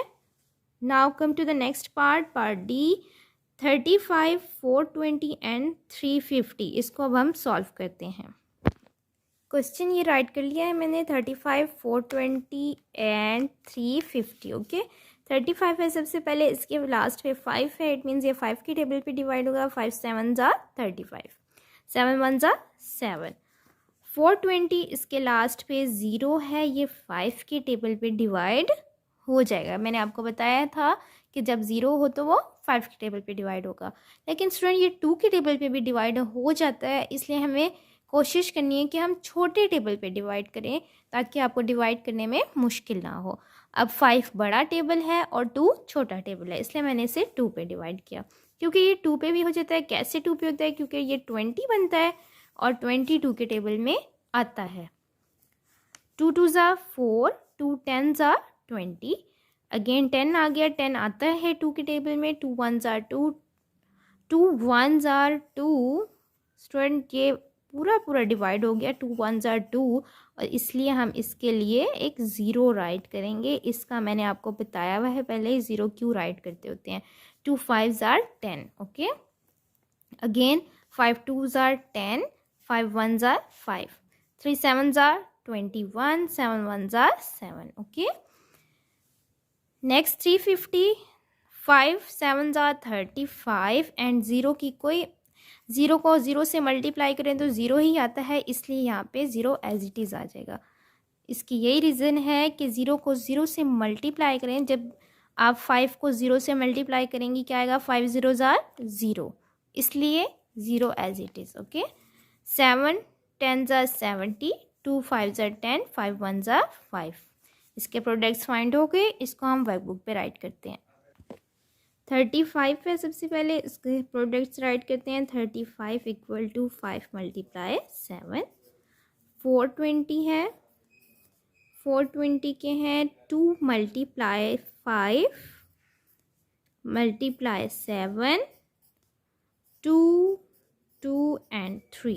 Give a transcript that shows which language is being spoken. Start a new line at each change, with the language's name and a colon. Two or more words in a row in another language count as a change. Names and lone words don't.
English: now come to the next part, part D. 35 420 and 350,
Hindi: इसको अब हम सॉल्व करते हैं। क्वेश्चन ये राइट कर लिया है मैंने। 35 420 एंड 350। ओके, 35 है सबसे पहले, इसके लास्ट पे 5 है।
English: it means
Hindi: ये 5 की टेबल पे डिवाइड होगा।
English: 5 7s are 35, 7 1s are 7।
Hindi: 420 इसके लास्ट पे 0 है, ये 5 की टेबल पे डिवाइड हो जाएगा। मैंने आपको बताया था कि जब 0 हो तो वो 5 की टेबल पे डिवाइड होगा। लेकिन स्टूडेंट ये 2 की टेबल पे भी डिवाइड हो जाता है, इसलिए हमें कोशिश करनी है कि हम छोटे टेबल पे डिवाइड करें ताकि आपको डिवाइड करने में मुश्किल ना हो। अब 5 बड़ा टेबल है और 2 छोटा टेबल है, इसलिए मैंने इसे 2 पे डिवाइड किया। क्योंकि ये 2 पे भी हो जाता है। कैसे 2 पे होता है? क्योंकि ये 20 बनता है और 22 के टेबल में आता है।
English: 2 2s are 4, 2 10s are 20।
Hindi: अगेन 10 आ गया, 10 आता है 2 की टेबल में।
English: 2 1s are 2, 2 1s are 2।
Hindi: स्टूडेंट ये पूरा डिवाइड हो गया।
English: 2 1s are 2
Hindi: और इसलिए हम इसके लिए एक 0 राइट करेंगे। इसका मैंने आपको बताया हुआ है पहले 0 क्यों राइट करते होते हैं।
English: 2 5s are 10। okay, again 5 2s are 10, 5 1s are 5, 3 7s are 21, 7 1s are 7। okay, next 350, 5 7s are 35 and
Hindi: 0 की कोई 0 को 0 से मल्टीप्लाई करें तो 0 ही आता है, इसलिए यहाँ पे 0
English: as it is
Hindi: आ जाएगा। इसकी यही रीज़न है कि 0 को 0 से मल्टीप्लाई करें। जब आप 5 को 0 से मल्टीप्लाई करेंगी क्या आएगा?
English: 5 0s are 0, इसलिए 0 as it is. ओके, 7 10s are 70, 2 5s are 10, 5 1s are 5।
Hindi: इसके प्रोडक्ट्स फाइंड हो गए, इसको हम वर्कबुक पे राइट करते हैं। 35 है सबसे पहले, इसके प्रोडक्ट्स राइट करते हैं।
English: 35 equal to 5 multiply 7.
Hindi: 420 है, 420 के हैं 2
English: multiply 5 multiply 7, 2 2 and 3.